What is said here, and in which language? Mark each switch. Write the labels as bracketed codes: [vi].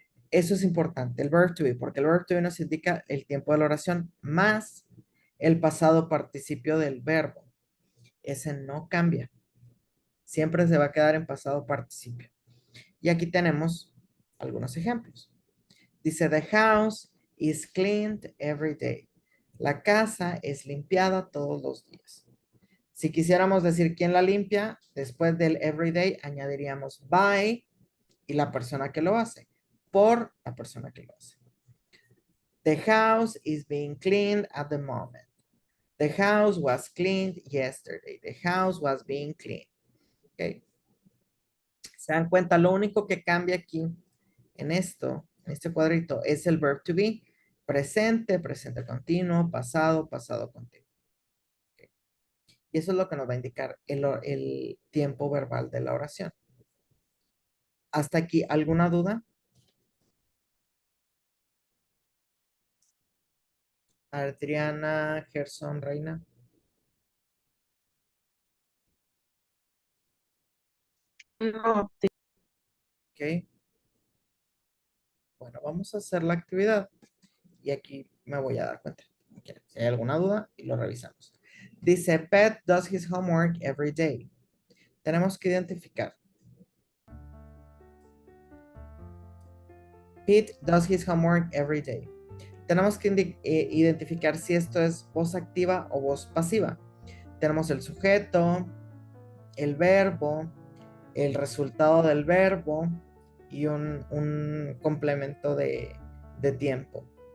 [es] Eso es importante, el verb to be, porque el verb to be nos indica el tiempo de la oración más el pasado participio del verbo. Ese no cambia. Siempre se va a quedar en pasado participio. Y aquí tenemos algunos ejemplos. [en] Dice, the house is cleaned every day. [es] La casa es limpiada todos los días. Si quisiéramos decir quién la limpia, después del every day añadiríamos by y la persona que lo hace, por la persona que lo hace. [en] The house is being cleaned at the moment. The house was cleaned yesterday. The house was being cleaned. [es] Okay. ¿Se dan cuenta? Lo único que cambia aquí en esto, en este cuadrito, es el verb to be. Presente, presente continuo, pasado, pasado continuo. Okay. Y eso es lo que nos va a indicar el tiempo verbal de la oración. ¿Hasta aquí alguna duda? Adriana, Gerson, Reina. No, Ok. Bueno, vamos a hacer la actividad. Y aquí me voy a dar cuenta. Ok, si hay alguna duda, y lo revisamos. [en] Dice, Pet does his homework every day. [es] Tenemos que identificar. [en] Pete does his homework every day. [es] Tenemos que identificar si esto es voz activa o voz pasiva. Tenemos el sujeto, el verbo, el resultado del verbo y un complemento de tiempo.